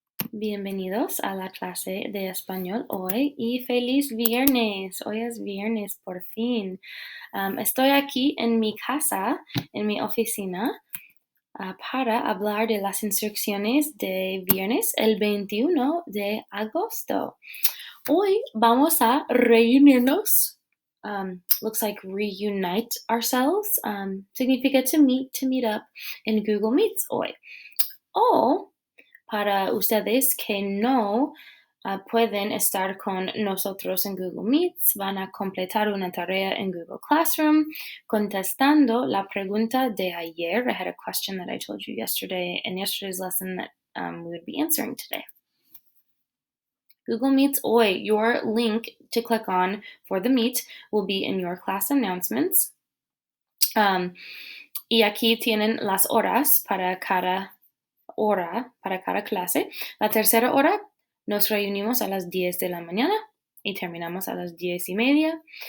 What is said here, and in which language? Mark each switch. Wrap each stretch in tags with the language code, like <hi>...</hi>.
<es>Bienvenidos a la clase de español hoy y feliz viernes. Hoy es viernes por fin. Estoy aquí en mi casa, en mi oficina, para hablar de las instrucciones de viernes, el 21 de agosto. Hoy vamos a reunirnos.</es> <en>Looks like reunite ourselves. Significa to meet up in Google Meets hoy.</en> <es>O para ustedes que no pueden estar con nosotros en Google Meets, van a completar una tarea en Google Classroom contestando la pregunta de ayer.</es> <en>I had a question that I told you yesterday in yesterday's lesson that we would be answering today. Google Meets hoy, your link to click on for the meet will be in your class announcements.</en> <es>Y aquí tienen las horas para cada hora, para cada clase. La tercera hora nos reunimos a las 10 de la mañana y terminamos a las 10:30.</es>